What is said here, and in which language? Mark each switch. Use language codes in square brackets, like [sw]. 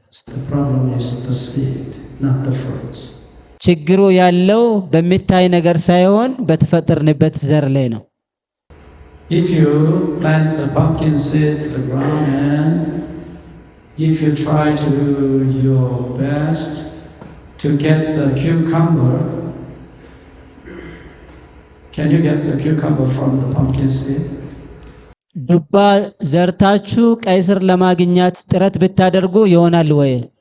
[en] The problem is the seed, not the fruits. [am] ችግሩ ያለው በሚታይ ነገር ሳይሆን በተፈጠርንበት ዘር ላይ ነው። [en] If you plant the pumpkin seed to the ground and if you try to do your best to get the cucumber, can you get the cucumber from the pumpkin seed? [am] ዱባ ዘርታችሁ ቀይ ስር ለማግኘት ጥረት ብታደርጉ ይሆናል ወይ?